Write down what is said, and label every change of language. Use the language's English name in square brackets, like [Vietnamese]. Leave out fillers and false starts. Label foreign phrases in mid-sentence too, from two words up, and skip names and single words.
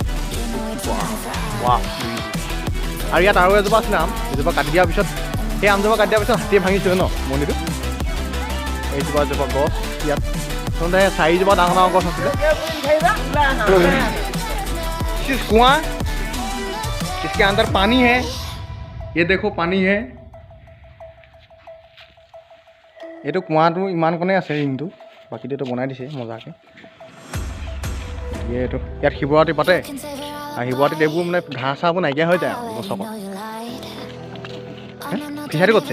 [Assamese] আৰু ইয়াত আৰু এজোপা আছিলে আম, এজোপা কাটি দিয়াৰ পিছত, সেই আমজোপা কাটি দিয়াৰ পিছত হাতীয়ে ভাঙিছিলে ন মন্দিৰটো। এইজোপা এজোপা গছ ইয়াত আচলতে 4জোপা ডাঙৰ ডাঙৰ গছ আছিলে। কুঁৱা, [Hindi] इसके अंदर पानी है, ये देखो पानी है। [Assamese] এইটো কুঁৱাটো ইমানকণে আছে ৰিংটো, বাকীটো এইটো বনাই দিছে মজাকৈ। এইটো ইয়াত শিৱৰাত্ৰি পাতে আৰু শিৱৰাত্ৰিত এইবোৰ মানে ঘাঁহ চাহবোৰ নাইকিয়া হৈ যায় গছকত। ফিচাৰী ক'ত আছে?